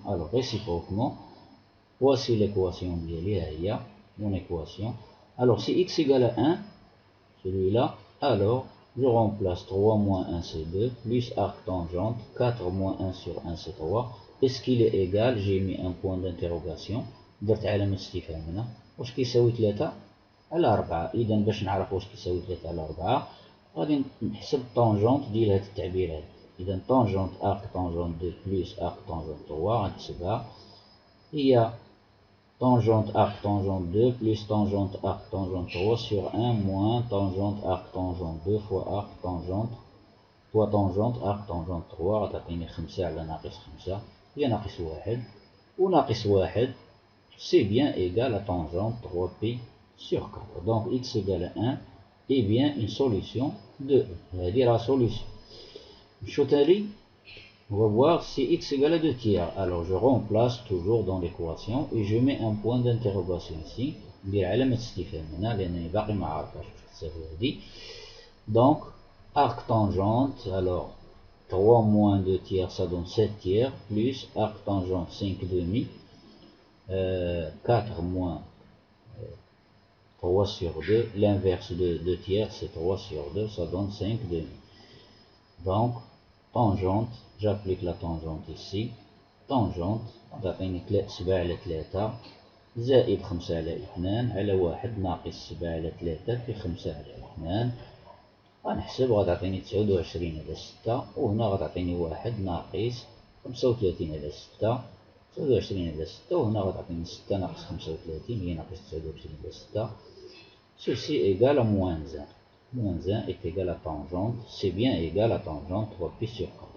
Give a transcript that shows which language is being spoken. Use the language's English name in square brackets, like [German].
[French] Alors, réciproquement, voici l'équation [Arabic] ديالي, ها هي [French] mon équation. Alors, si x égale à 1, celui-là, alors je remplace 3 moins 1 c'est 2, plus arc tangente, 4 moins 1 sur 1 c'est 3. Est-ce qu'il est égal? J'ai mis un point d'interrogation, [Arabic] درت علامة استفهام هنا. واش كيساوي 3 على 4؟ إذا باش نعرف واش كيساوي 3 على 4 غادي نحسب طونجونت ديال هاد التعبير هذا. إذا طونجونت [French] arc tangente 2 plus arc tangente 3 [Arabic] غنحسبها هي [French] tangente arc tangente 2 plus tangente arc tangente 3 sur 1 moins tangente arc tangente 2 fois arc tangente arc tangente 3 [Arabic] غتعطيني 5 على ناقص 5 هي ناقص 1 وناقص 1 [French] c'est bien égal à tangente 3π sur 4. Donc x égale à 1 est bien une solution de [Arabic] هذه [French] la solution. [Arabic] شو تالي [French] on va voir si x égale à 2 tiers. Alors je remplace toujours dans l'équation et je mets un point d'interrogation ici. [Arabic] ندير علامة استفهام هنا لأنني باقي ما عارفاش واش تساوي هادي. [French] Donc arc tangente, alors 3 moins 2 tiers ça donne 7 tiers plus arc tangente 5 demi, 4 moins 3 sur 2, l'inverse de 2 tiers c'est 3 sur 2, ça donne 5 demi. Donc tangente, j'applique la tangente ici, tangente [Arabic] تعطيني 7 على 3 زائد 5 على 2 على 1 ناقص 7 على 3 في 5 على 2. غنحسب غتعطيني 29 على 6 وهنا غتعطيني 1 ناقص 35 على 6، 29 على 6 وهنا غتعطيني 6 ناقص 35 هي ناقص 29 على 6. [French] Ceci est égal à moins 1. Moins 1 est égal à tangente, c'est bien égal à tangente 3π sur 4.